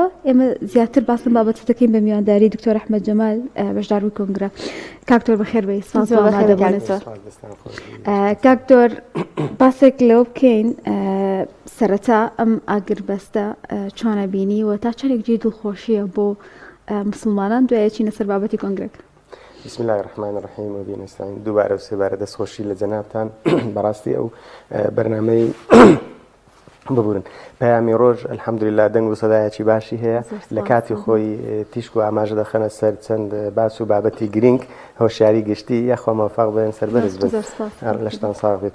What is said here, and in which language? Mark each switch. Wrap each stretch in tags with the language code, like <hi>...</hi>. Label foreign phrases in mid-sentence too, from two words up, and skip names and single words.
<ckb>ئێمە زیاتر باس لەم بابەتە دەکەین بە میوانداری دکتۆر ئەحمەد جەمال بەشداروی کۆنگرە. کاکتۆر بەخێر بێی. کاکتۆر باسێک لەو بکەین سەرەتا ئەم ئاگربەستە چۆنە بینی و تا چەندێک جێ دڵخۆشیە بۆ مسلمانان دوایە چینە سەر بابەتی کۆنگرەکە.</ckb> <ar>بسم الله الرحمن الرحیم و بین استعین.</ar> <ckb>دووبارە و سێبارە دەستخۆشی لە جەنابتان. بەڕاستی ئەو بەرنامەی ببورن پەیامی ڕۆژ ئەلحەمدوللیلا دەنگ و سەدایەکی باشی هەیە لە کاتی خۆی تیشک و ئاماژە دەخەنە سەر چەند باس و بابەتی گرنگ هۆشیاری گشتی یاخوا مەوفەق بێن سەربەرز بن لەشتان ساغ بێت.</ckb>